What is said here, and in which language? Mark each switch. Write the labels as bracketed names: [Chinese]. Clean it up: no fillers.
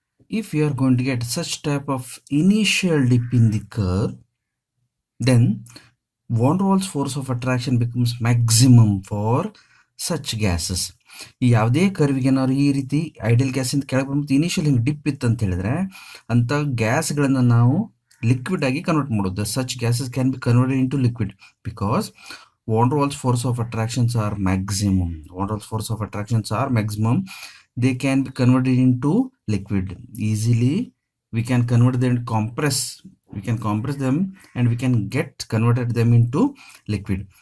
[English] if you are going to get such type of initial dip in the curve, then van der Waals force of attraction becomes maximum for such gases. [Kannada] ಈ ಯಾವುದೇ ಕರ್ವಿಗೆ ಏನಾದ್ರು ಈ ರೀತಿ ideal ಗ್ಯಾಸಿಂದ ಕೆಳಗೆ ಬಂದ್ಬಿಟ್ಟು initial ಹಿಂಗೆ drip ಇತ್ತು ಅಂತ ಹೇಳಿದ್ರೆ ಅಂಥ ಗ್ಯಾಸ್ಗಳನ್ನು ನಾವು ಲಿಕ್ವಿಡ್ ಆಗಿ ಕನ್ವರ್ಟ್ ಮಾಡೋದು. [English] Such gases can be converted into liquid because van der Waals force of attractions are maximum. Van der Waals force of attractions are maximum. They can be converted into liquid easily. We can convert them, we can compress them, and we can get converted them into liquid.